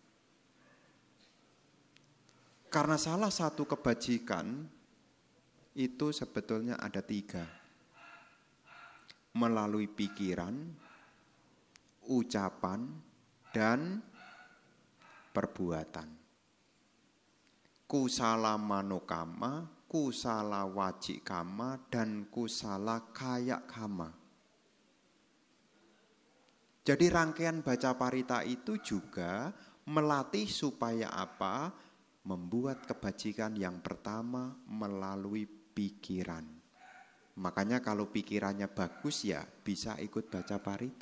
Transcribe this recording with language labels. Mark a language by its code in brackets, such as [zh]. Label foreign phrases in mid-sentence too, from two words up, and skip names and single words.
[id] Karena salah satu kebajikan itu sebetulnya ada 3. Melalui pikiran, ucapan, dan perbuatan. [pi] Kusala manokama, kusala wajikama, dan kusala kayakama. [id] Jadi rangkaian baca parita itu juga melatih supaya apa? Membuat kebajikan yang pertama melalui pikiran. Makanya kalau pikirannya bagus ya bisa ikut baca parita.